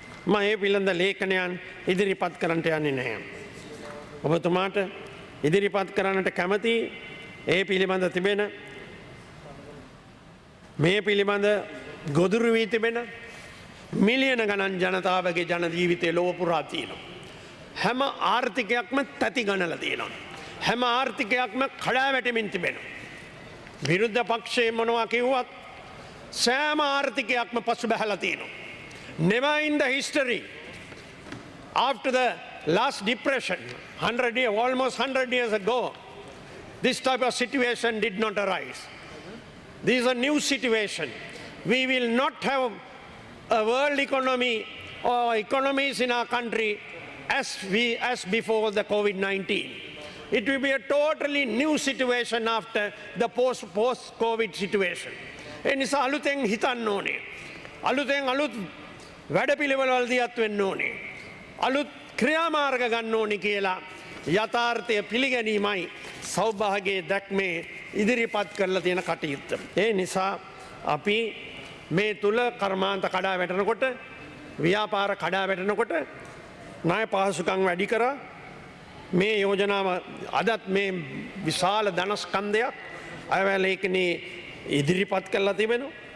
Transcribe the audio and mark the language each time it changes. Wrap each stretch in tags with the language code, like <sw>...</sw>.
<si>මම ඒ පිළිබඳ ලේඛනයන් ඉදිරිපත් කරන්නට යන්නේ නැහැ. ඔබතුමාට ඉදිරිපත් කරන්නට කැමති ඒ පිළිබඳ තිබෙන මේ පිළිබඳ ගොදුරු වී තිබෙන මිලියන ගණන් ජනතාවගේ ජන ජීවිතය ලොව පුරා තියෙනවා. හැම ආර්ථිකයක්ම තැති ගණලා තියෙනවා. හැම ආර්ථිකයක්ම කඩා වැටෙමින් තිබෙනවා. විරුද්ධ පක්ෂයේ මොනවා කිව්වත් සෑම ආර්ථිකයක්ම පසු බැහැලා තියෙනවා.</si> <en>Never in the history after the last depression almost 100 years ago this type of situation did not arise. This is a new situation. We will not have a world economy or economies in our country as before the COVID-19. It will be a totally new situation after the post-COVID situation.</en> <si>ඒ නිසා අලුතෙන් හිතන්න ඕනේ. අලුතෙන් අලුත් වැඩපිළිවෙළවල් දියත් වෙන්න ඕනේ. අලුත් ක්‍රියාමාර්ග ගන්න ඕනේ කියලා යථාර්ථය පිළිගැනීමයි සෞභාගයේ දැක්මේ ඉදිරිපත් කරලා තියෙන කටයුත්ත. ඒ නිසා අපි මේ තුල කර්මාන්ත කඩා වැටෙනකොට ව්‍යාපාර කඩා වැටෙනකොට ණය පහසුකම් වැඩි කරා මේ යෝජනාව අදත් මේ විශාල ධනස්කන්ධයක් අයවැය ලේඛනයේ ඉදිරිපත් කරලා තිබෙනවා.</si>